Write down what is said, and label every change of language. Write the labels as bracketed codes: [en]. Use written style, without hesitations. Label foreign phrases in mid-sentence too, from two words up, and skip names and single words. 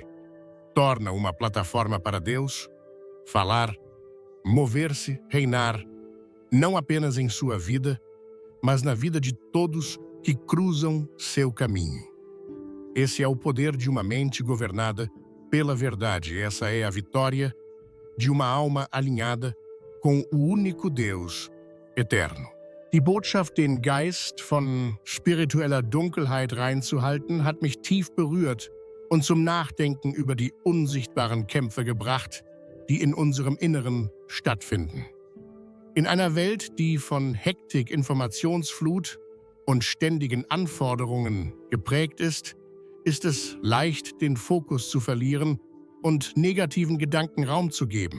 [pt] Torna uma plataforma para Deus falar, mover-se, reinar, não apenas em sua vida, mas na vida de todos que cruzam seu caminho. Esse é o poder de uma mente governada pela verdade. Essa é a vitória de uma alma alinhada com o único Deus eterno. [de] Die Botschaft, den Geist von spiritueller Dunkelheit reinzuhalten, hat mich tief berührt und zum Nachdenken über die unsichtbaren Kämpfe gebracht, die in unserem Inneren stattfinden. In einer Welt, die von Hektik, Informationsflut und ständigen Anforderungen geprägt ist, ist es leicht, den Fokus zu verlieren und negativen Gedanken Raum zu geben.